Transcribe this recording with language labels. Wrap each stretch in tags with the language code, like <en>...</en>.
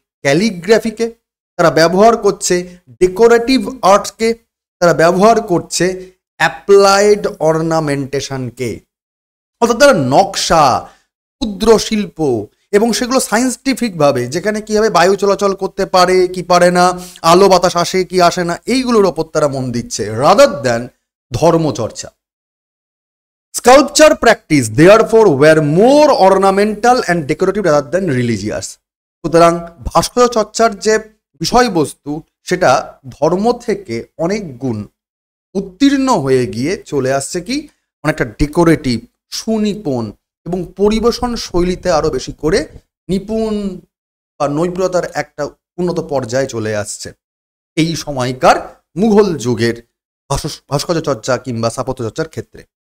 <bn>ক্যালিগ্রাফিকে, তারা ব্যবহার করছে ডেকোরেটিভ আর্টকে, তারা ব্যবহার করছে অ্যাপ্লাইড অর্নামেন্টেশনকে। অর্থাৎ তারা নকশা, ক্ষুদ্র শিল্প এবং সেগুলো সায়েন্টিফিকভাবে, যেখানে কীভাবে বায়ু চলাচল করতে পারে কি পারে না, আলো বাতাস আসে কি আসে না, এইগুলোর ওপর তারা মন দিচ্ছে</bn> <en>rather than</en> <bn>ধর্মচর্চা।</bn> <en>Sculpture practice therefore were more ornamental and decorative rather than religious.</en> <bn>সুতরাং ভাস্কর্য চর্চার যে বিষয়বস্তু সেটা ধর্ম থেকে অনেক গুণ উত্তীর্ণ হয়ে গিয়ে চলে আসছে কি অনেকটা ডেকোরেটিভ, সুনিপুণ এবং পরিবেশন শৈলীতে আরো বেশি করে নিপুণ বা নৈপুণ্যতার একটা উন্নত পর্যায়ে চলে আসছে এই সময়কার মুঘল যুগের ভাস্কর্য চর্চা কিংবা স্থাপত্য চর্চার ক্ষেত্রে।</bn>